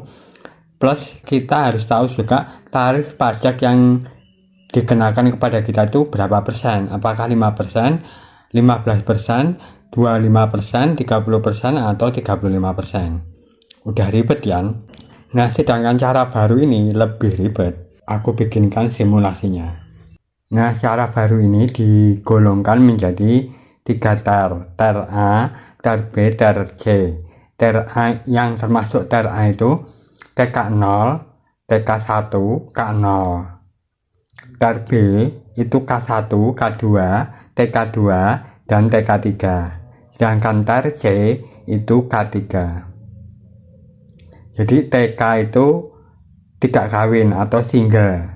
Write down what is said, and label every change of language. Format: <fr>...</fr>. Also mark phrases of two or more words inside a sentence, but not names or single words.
<id>Plus kita harus tahu juga tarif pajak yang dikenakan kepada kita itu berapa persen, apakah 5%, 15%, 25%, 30%, atau 35%. Udah ribet kan? Nah sedangkan cara baru ini lebih ribet. Aku bikinkan simulasinya. Nah cara baru ini digolongkan menjadi 3 TER, TER A, TER B, TER C. TER A yang termasuk TER A itu TK0, TK1, K0. TER B itu K1, K2, TK2, dan TK3. Sedangkan TER C itu K3. Jadi TK itu tidak kawin atau single.</id>